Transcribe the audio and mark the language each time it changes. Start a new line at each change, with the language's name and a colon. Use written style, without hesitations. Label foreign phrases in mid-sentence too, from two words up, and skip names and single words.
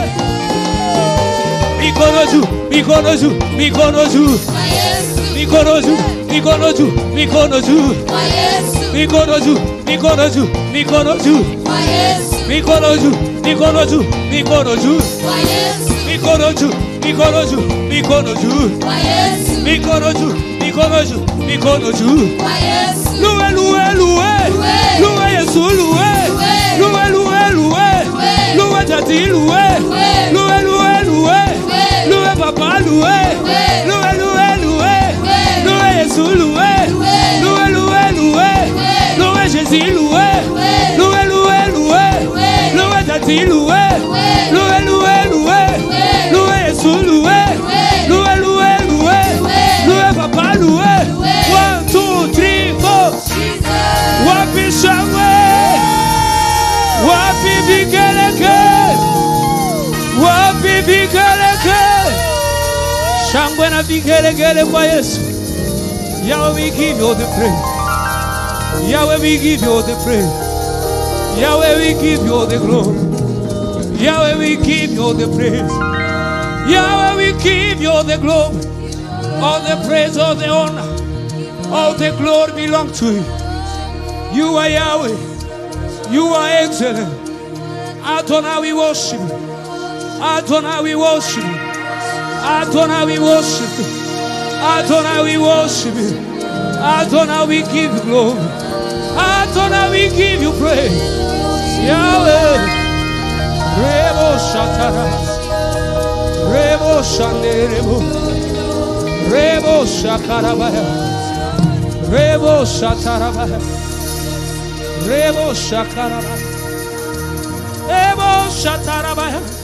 Swahili: Mikono juu, mikono juu, mikono juu, mikono juu, mikono juu, mikono juu, mikono juu, mikono juu, mikono juu, mikono juu, mikono juu, mikono juu, mikono juu, mikono juu, mikono juu, mikono juu, mikono juu, mikono juu.
French: Loué, loué, loué, loué Yesu, loué, loué, loué, loué, loué Tati, loué, loué, loué, loué, loué Papa, loué, loué, loué, loué, loué Yesu, loué, loué, loué, loué, loué Jésus, loué, loué, loué, loué, loué Tati, loué, loué, loué, loué, loué Yesu, loué, loué, loué, loué, loué Papa, loué. 1, 2, 3, 4.
Swahili: Wapi shangwe, wapi vigelege, wapi vigelege, shangwe na vigelegele kwa Yesu.
English: Yahweh, we give you the praise. Yahweh, we give you the praise. Yahweh, we give you the glory. Yahweh, we give you the praise. Yahweh, we give you the glory. All the praise, all the honor, all the glory belong to you. You are Yahweh. You are excellent. Adonai, we worship you. Adonai, we worship you. Adonai, we worship you. Adonai, we worship you. Adonai, we give you glory. Adonai, we give you praise. Yahweh. Rebo Shatara. Rebo Shanderebo. Rebo Shakarabaya. Rebo Shatarabaya. Rebo Shakarabaya. Rebo Shatarabaya.